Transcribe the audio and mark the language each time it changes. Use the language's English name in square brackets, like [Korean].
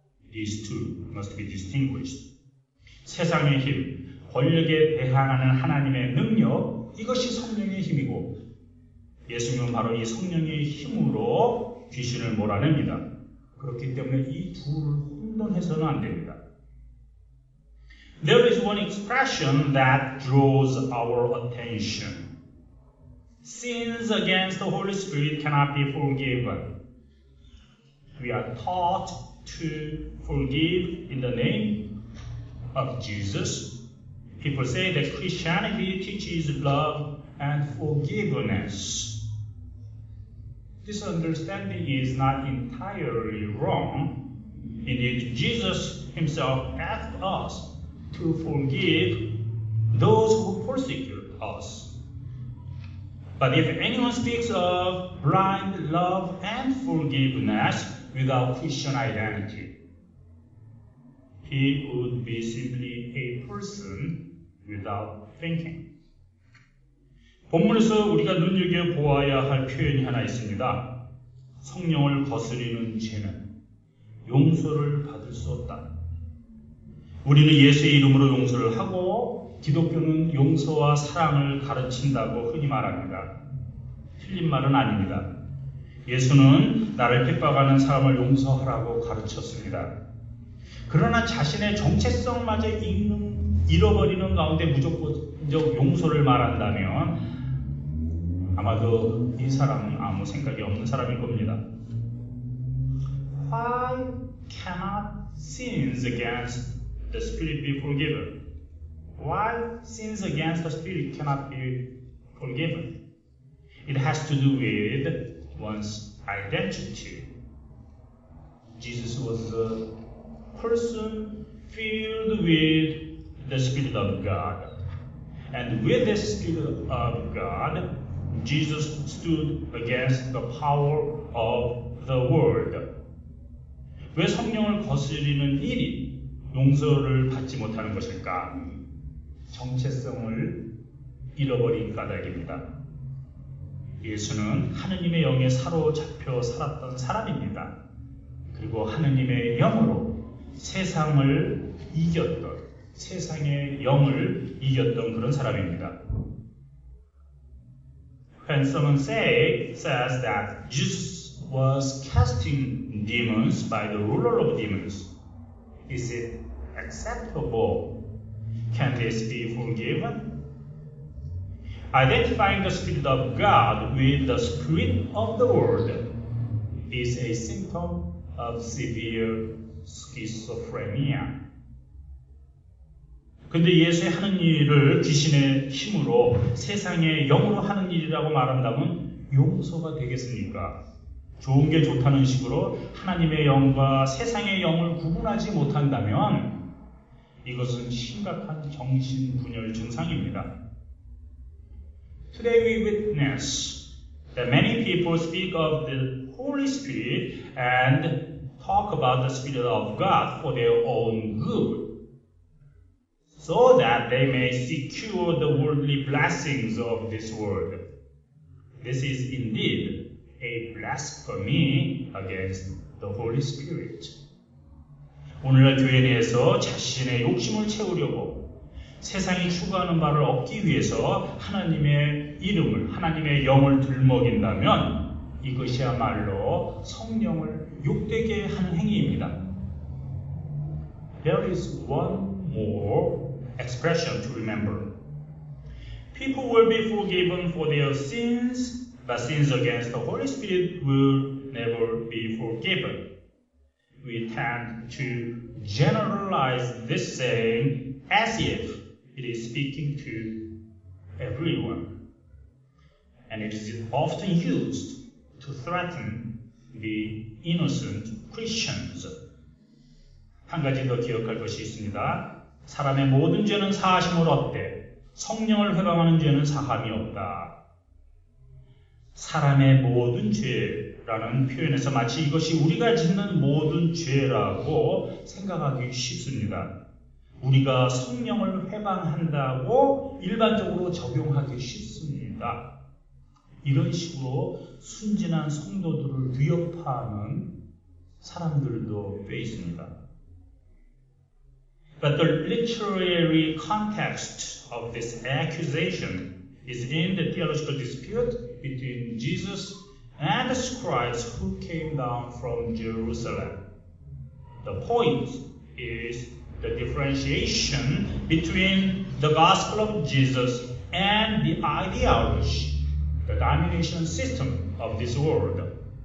[English] These two must be distinguished. [Korean] 세상의 힘, 권력에 대항하는 하나님의 능력, 이것이 성령의 힘이고 예수님은 바로 이 성령의 힘으로 귀신을 몰아냅니다. 그렇기 때문에 이 둘을 혼돈해서는 안 됩니다. [English] There is one expression that draws our attention. Sins against the Holy Spirit cannot be forgiven. We are taught to forgive in the name of Jesus. People say that Christianity teaches love and forgiveness. This understanding is not entirely wrong. Indeed, Jesus himself asked us to forgive those who persecute us. But if anyone speaks of blind love and forgiveness without Christian identity, he would be simply a person without thinking. [Korean] 본문에서 우리가 눈여겨보아야 할 표현이 하나 있습니다. 성령을 거스리는 죄는 용서를 받을 수 없다. 우리는 예수의 이름으로 용서를 하고 기독교는 용서와 사랑을 가르친다고 흔히 말합니다. 틀린 말은 아닙니다. 예수는 나를 핍박하는 사람을 용서하라고 가르쳤습니다. 그러나 자신의 정체성마저 잃어버리는 가운데 무조건적 용서를 말한다면 아마도 이 사람은 아무 생각이 없는 사람일 겁니다. [English] Why cannot sins against the Spirit be forgiven? Why sins against the Spirit cannot be forgiven? It has to do with one's identity. Jesus was a person filled with the Spirit of God. And with the Spirit of God, Jesus stood against the power of the world. [Korean] 왜 성령을 거스리는 일이 용서를 받지 못하는 것일까? 정체성을 잃어버린 까닭입니다. 예수는 하느님의 영에 사로잡혀 살았던 사람입니다. 그리고 하느님의 영으로 세상을 이겼던, 세상의 영을 이겼던 그런 사람입니다. [English] When someone says that Jesus was casting demons by the ruler of demons, is it acceptable? Can this be forgiven? Identifying the Spirit of God with the Spirit of the world is a symptom of severe schizophrenia. [Korean] 근데 예수의 하는 일을 귀신의 힘으로 세상의 영으로 하는 일이라고 말한다면 용서가 되겠습니까? 좋은 게 좋다는 식으로 하나님의 영과 세상의 영을 구분하지 못한다면 이것은 심각한 정신분열 증상입니다. [English] Today we witness that many people speak of the Holy Spirit and talk about the Spirit of God for their own good, so that they may secure the worldly blessings of this world. This is indeed a blasphemy against the Holy Spirit. [Korean] 오늘날 교회 내에서 자신의 욕심을 채우려고 세상이 추구하는 바를 얻기 위해서 하나님의 이름을, 하나님의 영을 들먹인다면 이것이야말로 성령을 욕되게 하는 행위입니다. [English] There is one more expression to remember. People will be forgiven for their sins, but sins against the Holy Spirit will never be forgiven. We tend to generalize this saying as if it is speaking to everyone. And it is often used to threaten the innocent Christians. [Korean] 한 가지 더 기억할 것이 있습니다. 사람의 모든 죄는 사하심을 얻되 성령을 회방하는 죄는 사함이 없다. 사람의 모든 죄라는 표현에서 마치 이것이 우리가 짓는 모든 죄라고 생각하기 쉽습니다. 우리가 성령을 회방한다고 일반적으로 적용하기 쉽습니다. 이런 식으로 순진한 성도들을 위협하는 사람들도 꽤 있습니다. [English] But the literary context of this accusation is in the theological dispute between Jesus and the scribes who came down from Jerusalem. The point is the differentiation between the gospel of Jesus and the ideology, the domination system of this world.